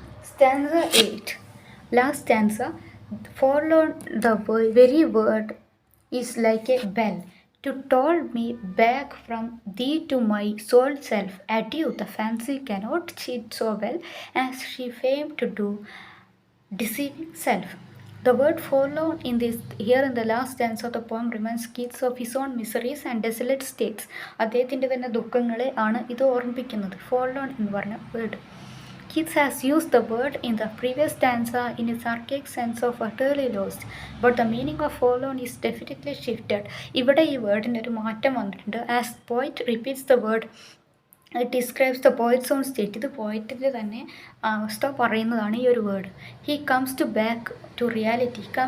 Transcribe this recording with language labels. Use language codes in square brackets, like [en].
[en] Stanza 8. Last stanza. Forlorn, the very word is like a bell to toll me back from thee to my sole self. Adieu, the fancy cannot cheat so well as she famed to do, deceiving self. The word forlorn here in the last stanza of the poem reminds Keats of his own miseries and desolate states. [ml] അദ്ദേഹത്തിൻ്റെ തന്നെ ദുഃഖങ്ങളെ ആണ് ഇത് ഓർമ്മിപ്പിക്കുന്നത്, forlorn എന്ന് പറഞ്ഞ word. [en] Keats has used the word in the previous stanza in its archaic sense of utterly lost, but the meaning of forlorn is definitely shifted. [ml] ഇവിടെ ഈ വേർഡിന് ഒരു മാറ്റം വന്നിട്ടുണ്ട്. [en] As poet repeats the word, it describes the poet's own state. [ml] ഇത് പോയിറ്റിൻ്റെ തന്നെ അവസ്ഥ പറയുന്നതാണ് ഈ ഒരു word. [en] He comes back to reality.